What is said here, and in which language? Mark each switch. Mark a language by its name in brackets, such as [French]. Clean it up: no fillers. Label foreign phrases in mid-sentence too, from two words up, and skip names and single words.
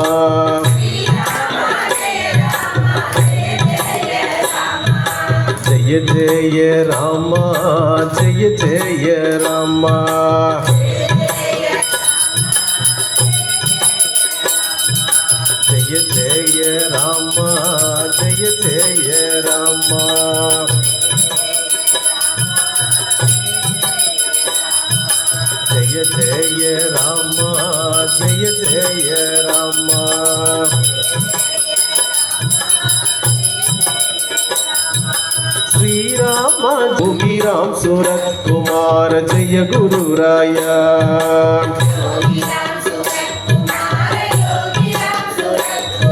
[Hindi] जय जय राम जय जय राम। जय जय राम जय [Tamil] ஜெய ராமா ஜெய ஜெய ராமா ஜெய ஜெய ராமா [Hindi] श्रीराम योगी राम सूरत कुमार जय गुरु राया योगी राम सूरत कुमार योगी राम सूरत